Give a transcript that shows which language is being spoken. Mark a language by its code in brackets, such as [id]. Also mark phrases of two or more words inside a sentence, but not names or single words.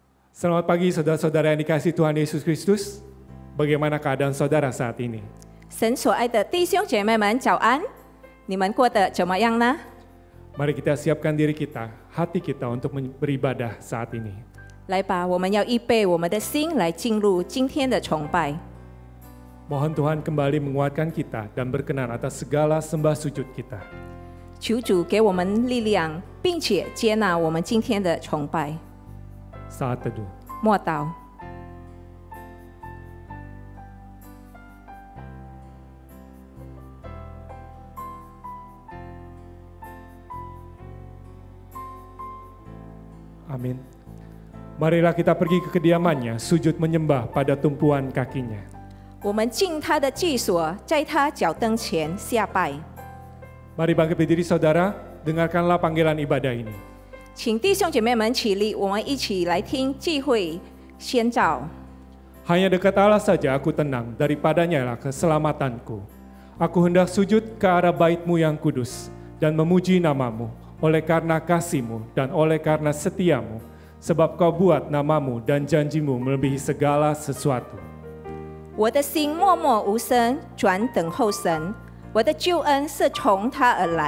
[id] Selamat pagi saudara-saudara yang dikasihi Tuhan Yesus Kristus. Bagaimana keadaan saudara saat ini? [zh] 神所爱的弟兄姐妹们，早安！你们过得怎么样呢？ [id] Mari kita siapkan diri kita, hati kita untuk beribadah saat ini. [zh] 来吧，我们要预备我们的心来进入今天的崇拜。 [id] Mohon Tuhan kembali menguatkan kita dan berkenan atas segala sembah sujud kita. [zh] 求主给我们力量，并且接纳我们今天的崇拜。 [id] Saat teduh. [zh] 默祷。 [id] Amin. Marilah kita pergi ke kediamannya, sujud menyembah pada tumpuan kakinya. [zh] 我们进他的居所，在他脚凳前下拜。 [id] Mari bangkit berdiri saudara, dengarkanlah panggilan ibadah ini. [zh] 请弟兄姐妹们起立，我们一起来听聚会宣召。 [id] Hanya dekat Allah saja aku tenang, daripadanya lah keselamatanku. Aku hendak sujud ke arah bait-Mu yang kudus dan memuji nama-Mu oleh karena kasih-Mu dan oleh karena setia-Mu, sebab Kau buat nama-Mu dan janji-Mu melebihi segala sesuatu. [zh] 我的心默默无声，转等候神。我的救恩是从他而来。